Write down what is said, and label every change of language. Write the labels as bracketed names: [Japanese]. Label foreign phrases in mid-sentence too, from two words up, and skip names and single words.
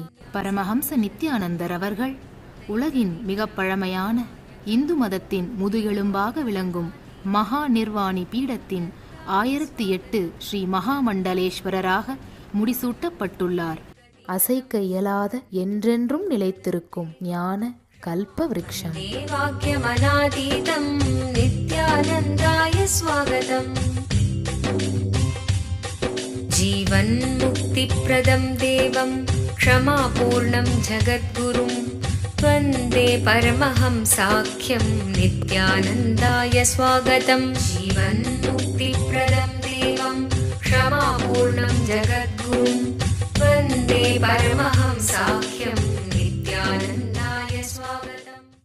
[Tamil] பரமஹம்ச நித்யானந்தர் அவர்கள் உலகின் மிக பழமையான இந்து மதத்தின் முதுகெலும்பாக விளங்கும் மகா நிர்வாணி பீடத்தின் 1008 ஸ்ரீ மகாமண்டலேஸ்வரராக முடிசூட்டப்பட்டுள்ளார். அசைக்க இயலாத என்றென்றும் நிலைத்திருக்கும் ஞான கல்ப விருட்சம். [Sanskrit] नित्यानन्दाय स्वागतम्. जीवन मुक्ति प्रदम देवम क्षमापूर्णं जगद्गुरुं वन्दे परमहंसाख्यं नित्यानन्दाय स्वागतं. जीवन मुक्ति प्रदम देवं क्षमापूर्णं जगद्गुरुं वन्दे परमहंसाख्यं नित्यानन्दाय स्वागतम्.